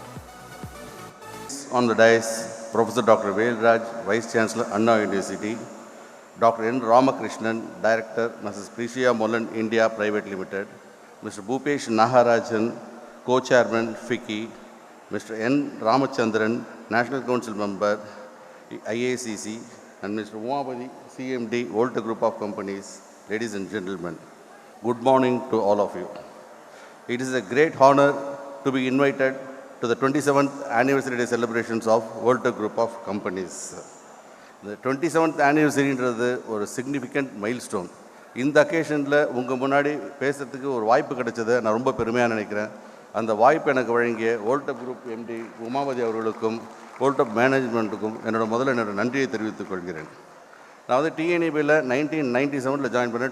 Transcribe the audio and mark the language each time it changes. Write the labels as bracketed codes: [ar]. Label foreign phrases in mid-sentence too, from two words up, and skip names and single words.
[en] On the dais, Professor Dr. Velraj, Vice Chancellor, Anna University, Dr. N. Ramakrishnan, Director, Mrs. Prishya Molan, India Private Limited, Mr. Bhupesh Naharajan, Co-Chairman, FICCI, Mr. N. Ramachandran, National Council Member, IACC, and Mr. Umabadi, CMD, Voltech Group of Companies. Ladies and gentlemen, good morning to all of you. It is a great honor to be invited to the 27th anniversary day celebrations of Voltech Group of Companies. The 27th anniversary is a significant milestone. [ta] இந்த அக்கேஷனில் உங்கள் முன்னாடி பேசுகிறதுக்கு ஒரு வாய்ப்பு கிடைச்சதை நான் ரொம்ப பெருமையாக நினைக்கிறேன். அந்த வாய்ப்பு எனக்கு வழங்கிய வோல்டெக் குரூப் எம்டி உமாபதி அவர்களுக்கும் வோல்டெக் மேனேஜ்மெண்ட்டுக்கும் என்னோட நன்றியை தெரிவித்துக் கொள்கிறேன். நான் வந்து டிஎன்இபியில் 1997 ஜாயின் பண்ணேன்.